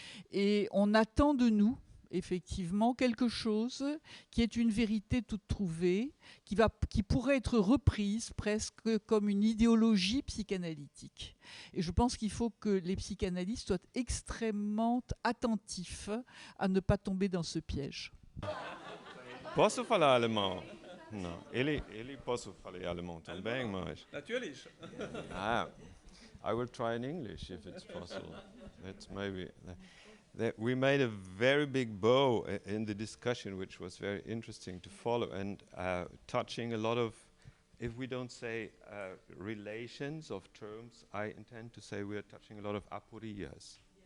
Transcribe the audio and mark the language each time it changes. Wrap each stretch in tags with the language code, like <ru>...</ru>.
<fr>Et on attend de nous, effectivement, quelque chose qui est une vérité toute trouvée, qui pourrait être reprise presque comme une idéologie psychanalytique. Et je pense qu'il faut que les psychanalystes soient extrêmement attentifs à ne pas tomber dans ce piège.</fr> <pt>Posso falar alemão? Não. Ele posso falar alemão também, mas...</pt> <de>Natürlich.</de> <en>I will try in English if it's possible. That's maybe... We made a very big bow in the discussion, which was very interesting to follow, and touching a lot of, if we don't say relations of terms, I intend to say we are touching a lot of aporias.</en>